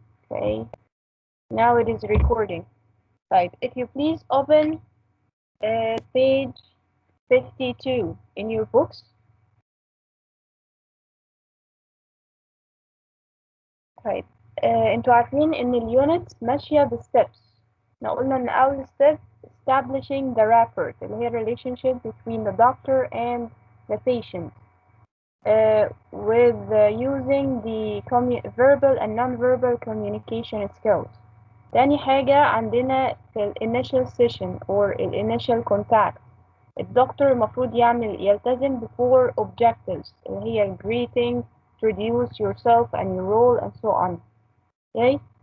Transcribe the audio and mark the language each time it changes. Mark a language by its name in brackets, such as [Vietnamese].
[English] Okay, now it is recording. Right, if you please open page 52 in your books. [Arabic] طيب انتوا عارفين ان اليونت ماشية بالsteps. احنا قلنا ان اول [English] step establishing the rapport [Arabic] اللي هي [English] relationship between the doctor and the patient with using the verbal and non-verbal communication skills. [Arabic] تاني حاجة عندنا في ال [English] initial session or ال initial contact [Arabic] الدكتور المفروض يلتزم [English] بfour objectives [Arabic] اللي هي ال [English] greeting, introduce yourself and your role and so on. Okay.